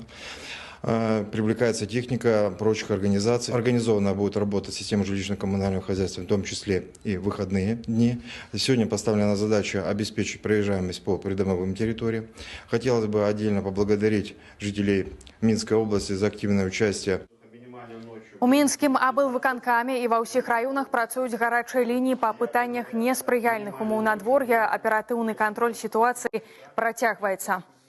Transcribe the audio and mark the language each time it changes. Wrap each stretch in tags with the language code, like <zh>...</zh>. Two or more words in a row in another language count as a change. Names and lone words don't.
<ru>Привлекается техника прочих организаций. Организованно будет работа системы жилищно-коммунального хозяйства, в том числе и в выходные дни. Сегодня поставлена задача обеспечить проезжаемость по придомовым территориям. Хотелось бы отдельно поблагодарить жителей Минской области за активное участие.</ru> <be>У Мінскім аблвыканкаме і ва ўсіх раёнах працуюць гарачыя лініі па пытаннях неспрыяльных умоў надвор'я. Аператыўны кантроль сітуацыі працягваецца.</be>